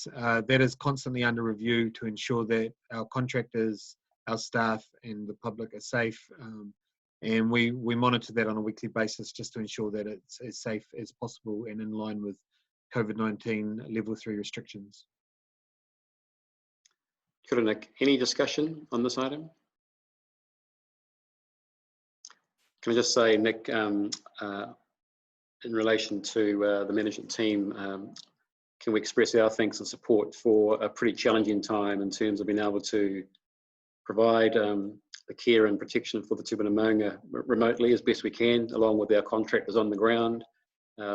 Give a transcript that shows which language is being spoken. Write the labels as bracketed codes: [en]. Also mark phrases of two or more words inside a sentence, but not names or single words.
[en] That is constantly under review to ensure that our contractors, our staff, and the public are safe. And we monitor that on a weekly basis just to ensure that it's as safe as possible and in line with COVID-19 level 3 restrictions. [mi] Kia ora, Nick. [en] Any discussion on this item? Can I just say, Nick, in relation to the management team, can we express our thanks and support for a pretty challenging time in terms of being able to provide the care and protection for the Tūpuna Maunga remotely as best we can, along with our contractors on the ground.